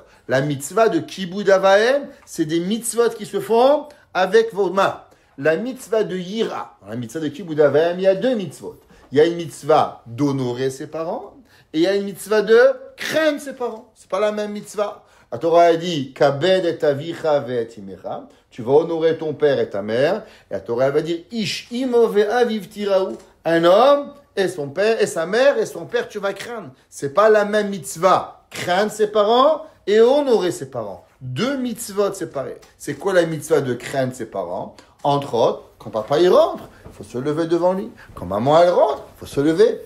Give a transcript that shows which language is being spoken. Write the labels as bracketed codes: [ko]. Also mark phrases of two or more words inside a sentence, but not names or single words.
[fr] La mitzvah de [he] כיבוד אב ואם, [fr] c'est des mitzvot qui se font avec vos mains. La mitzvah de Yira, dans la mitzvah de [he] כיבוד אב ואם, [fr] il y a deux mitzvot. Il y a une mitzvah d'honorer ses parents et il y a une mitzvah de craindre ses parents. C'est pas la même mitzvah. La Torah a dit [he] כבד את אביך ואת אמך. [fr] Tu vas honorer ton père et ta mère. Et la Torah va dire [he] איש אמו ואביו תיראו. [fr] Un homme et son père et sa mère et son père tu vas craindre. C'est pas la même mitzvah. Craindre ses parents et honorer ses parents. Deux mitzvot séparés. C'est quoi la mitzvah de craindre ses parents? Entre autres, quand papa il rentre, il faut se lever devant lui. Quand maman elle rentre, il faut se lever.